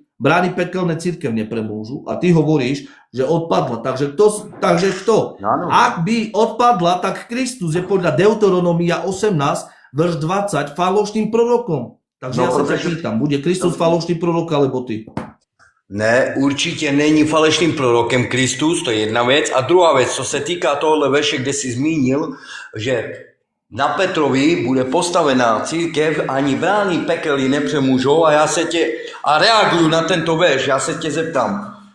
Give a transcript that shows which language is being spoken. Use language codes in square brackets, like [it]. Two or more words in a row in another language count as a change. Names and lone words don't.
[sk] Brány pekelné cirkev nepremôžu a ty hovoríš, že odpadla. Takže kto? Ak by odpadla, tak Kristus je podľa Deuteronomia 18, verš 20, falošným prorokom. Takže ja sa ťa pýtam, bude Kristus falošný prorok alebo ty? [cs] Ne, určitě není falešným prorokem Kristus, to je jedna věc. A druhá věc, co se týká tohohle verše, kde jsi zmínil, že na Petrovi bude postavená církev, ani brány pekelí nepřemůžou a reaguju na tento verš, já se tě zeptám.